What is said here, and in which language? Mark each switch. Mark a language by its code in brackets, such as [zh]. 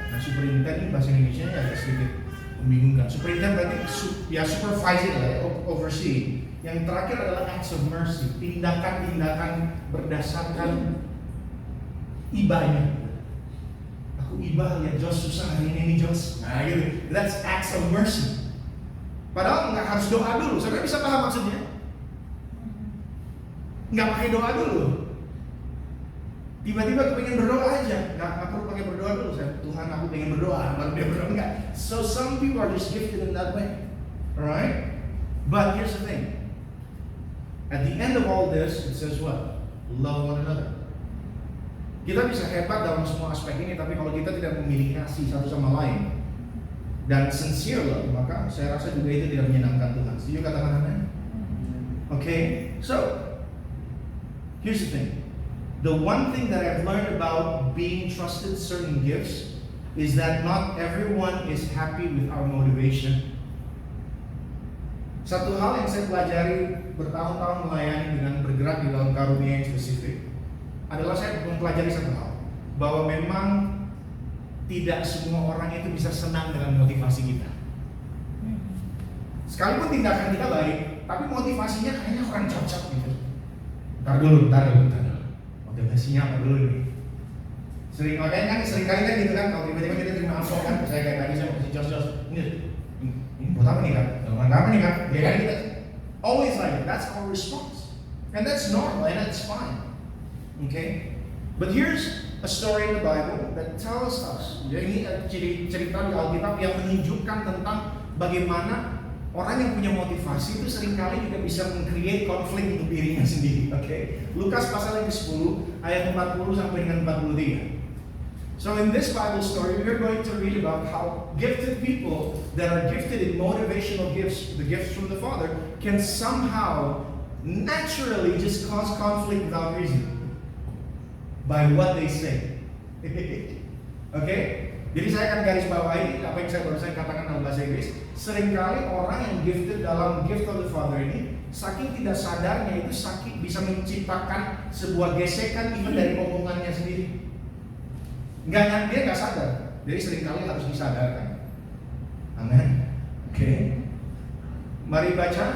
[id] Nah, superintend ini bahasa Indonesia agak sedikit membingungkan. Superintend berarti supervising lah ya, oversee. Yang terakhir adalah [en] acts of mercy, [id] tindakan-tindakan berdasarkan ibanya. Aku iba lihat Jos susah hari ini nih Jos. Nah gitu, [en] that's acts of mercy. [id] Padahal nggak harus doa dulu. Saudara bisa paham maksudnya? Nggak pakai doa dulu. Tiba-tiba aku pengen berdoa aja, nggak perlu pakai berdoa dulu. Tuhan aku pengen berdoa, baru dia berdoa enggak. [en] So some people are just gifted in that way, alright? But here's the thing. At the end of all this, it says what? Love one another. [id] Kita bisa hebat dalam semua aspek ini, tapi kalau kita tidak memiliki kasih satu sama lain dan [en] sincere love, [id] maka saya rasa juga itu tidak menyenangkan Tuhan. Setuju katakan amin? [en] Okay, so here's the thing. The one thing that I've learned about being trusted certain gifts is that not everyone is happy with our motivation. [id] Satu hal yang saya pelajari bertahun-tahun melayani dengan bergerak di dalam karunia yang spesifik adalah saya mempelajari satu hal, bahwa memang tidak semua orang itu bisa senang dengan motivasi kita. Sekalipun tindakan kita baik, tapi motivasinya kayaknya kurang cocok gitu. Ntar dulu. Motivasinya apa dulu nih? Sering kali kan gitu kan, kalau tiba-tiba kita terima amplop kan, saya kayak tadi saya mau kasih jos, ini buat apa nih kan? Buat apa nih kan? Ya kan kita [en] always like that's our response, and that's normal and that's fine. Okay, but here's a story in the Bible that tells us. [id] Jadi ini cerita di Alkitab yang menunjukkan tentang bagaimana orang yang punya motivasi itu seringkali juga bisa meng-create konflik untuk dirinya sendiri. Okay, Lukas pasal yang ke-10 ayat 40 sampai dengan 43. [en] So in this Bible story, we're going to read about how gifted people that are gifted in motivational gifts, the gifts from the Father, can somehow naturally just cause conflict without reason by what they say. Okay? [id] Jadi saya akan garis bawahi apa yang saya barusan katakan dalam bahasa Inggris. Seringkali orang yang gifted dalam [en] gift of the Father [id] ini, saking tidak sadarnya itu bisa menciptakan sebuah gesekan even dari omongannya sendiri. Dia nggak sadar. Jadi seringkali harus disadarkan. Amin. Oke. Mari baca.